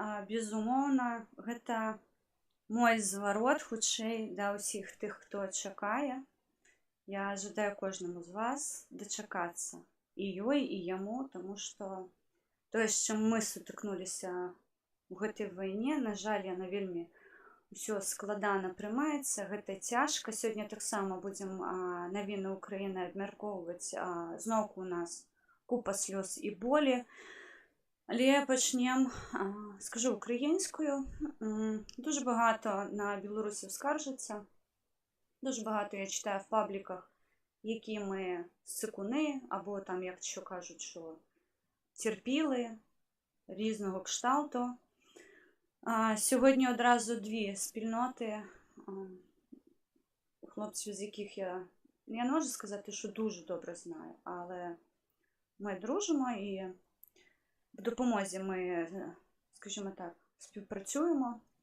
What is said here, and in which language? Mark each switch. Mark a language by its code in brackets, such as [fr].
[be] Безумоўна, гэта мой зварот хутчэй да ўсіх тых, хто чакае. Я жадаю кожнаму з вас дачакацца і ёй, і яму, тому што тое, з чым мы сутыкнуліся ў гэтай вайне, на жаль, яна вельмі ўсё складана прымаецца, гэта цяжка. Сёння таксама будзем навіны Украіны абмяркоўваць. Зноўку у нас купа слёз і болі. Але пачнем, скажу украінскую. [uk] Дуже багато на білорусів скаржаться. Дуже багато я читаю в пабліках, які ми сикуни, або там, як що кажуть, що терпіли різного кшталту. Сьогодні одразу дві спільноти, хлопців, з яких я не можу сказати, що дуже добре знаю, але ми дружимо і в допомозі ми, скажімо так, співпрацюємо.